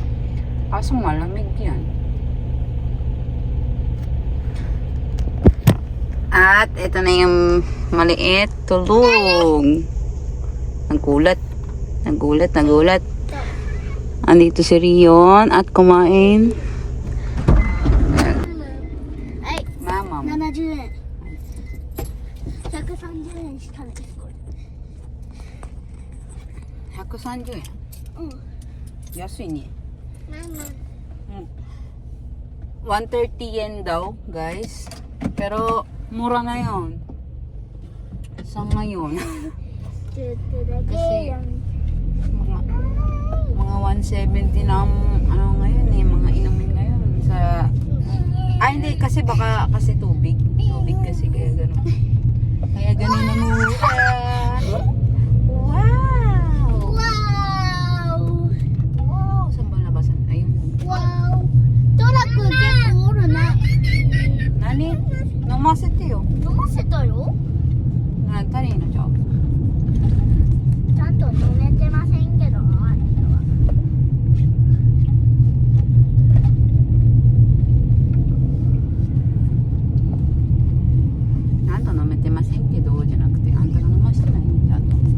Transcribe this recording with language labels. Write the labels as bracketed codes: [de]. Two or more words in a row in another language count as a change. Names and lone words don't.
[tl] Kaso malamig yan. At ito na yung maliit. Tulog. Nagulat. Andito si Rion at kumain. [ja] はい。 Mama. 70円。130円したんですこれ。 130円。安いね。130 [tl] yen daw, guys. Pero, mura na yun. Sa ngayon. Kasi, mga 170 na ngayon eh, mga inumin ngayon sa... hindi, kasi baka, kasi tubig. Tubig kasi, kaya gano'n. Kaya gano'n na mura. Saan ba labasan? Ayun. [ja] Wow. トラック結構おるね。何飲ませてよ。飲ませたよ。足りんのじゃあ。ちゃんと飲めてませんけど、あれは。あんた飲めてませんけどじゃなくて、あんたが飲ましてないんだと。